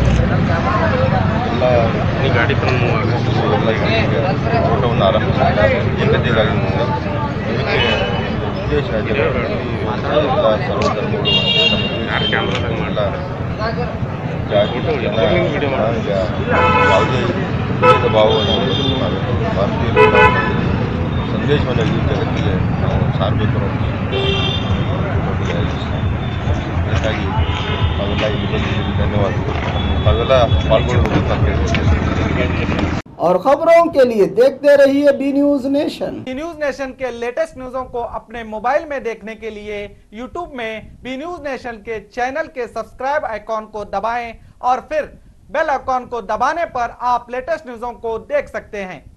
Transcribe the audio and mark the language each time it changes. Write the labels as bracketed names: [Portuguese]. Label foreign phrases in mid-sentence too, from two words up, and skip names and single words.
[Kannada] ಎಲ್ಲ ಗಾಡಿ ಎಲ್ಲ ಓಟವನ್ನು ಆರಂಭಿಸಿದ್ದಾರೆ ಏಕತೆಗಾಗಿ ಇದಕ್ಕೆ ಉದ್ದೇಶ ಜನರಲ್ಲಿ ಎಲ್ಲ ಸರ್ವಧರ್ಮಗಳು ಎಲ್ಲ ಯಾವುದೇ ಭೇದ ಭಾವವನ್ನು ಭಾರತೀಯರು ಸಂದೇಶವನ್ನು ಈ ಜಗತ್ತಿಗೆ ನಾವು ಸಾರಬೇಕು ಅದಕ್ಕಾಗಿ ನಾವೆಲ್ಲ ಇಲ್ಲಿ ಬಂದಿದ್ದೀವಿ। ಧನ್ಯವಾದಗಳು। ತಾವೆಲ್ಲ ಪಾಲ್ಗೊಳ್ಳಬೇಕು ಅಂತ ಹೇಳ್ತೀನಿ। [Hindi] और खबरों के लिए देखते रहिए बी न्यूज नेशन। बी न्यूज नेशन के [English] latest news [Hindi] को अपने मोबाइल में देखने के लिए यूट्यूब में बी न्यूज नेशन के चैनल के [English] subscribe icon [Hindi] को दबाएं और फिर [English] bell icon [Hindi] को दबाने पर आप [English] latest news [Hindi] को देख सकते हैं।